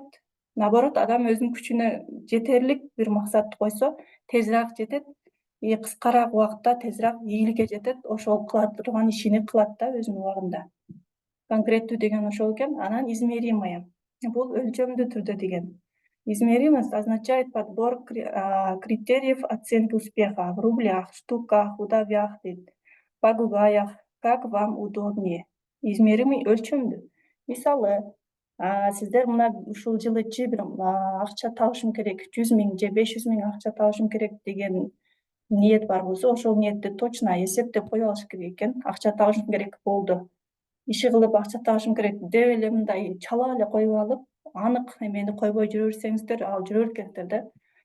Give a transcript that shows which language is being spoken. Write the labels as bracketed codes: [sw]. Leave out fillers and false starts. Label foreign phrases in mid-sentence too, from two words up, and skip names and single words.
[ky] Наоборот, адам өзүнүн күчүнө жетерлик бир максатты койсо, тезирээк жетет, кыскараак убакытта тезирээк ийгиликке жетет, ошол кыла турган ишини кылат да өзүнүн убагында. Конкреттүү деген ошол экен. Анан измеримое. Бул өлчөмдүү түрдө деген. [ru] Измеримость означает подбор критериев оценки успеха в рублях, штуках, удовях дейт, погугаях, как вам удобнее. [ky] Измеримый өлчөмдүү. Мисалы, сиздер мына ушул жылычы бир акча табышым керек, 100 000 же 500 000 акча табышым керек деген ниет бар болсо, ошол ниетти точно эсептеп коюп алыш керек экен. Акча табышым керек болду, иши кылып акча табышым керек деп эле мындай чала эле коюп алып, анык эмени койбой жүрө берсеңиздер, ал жүрө берет экенсиздер да.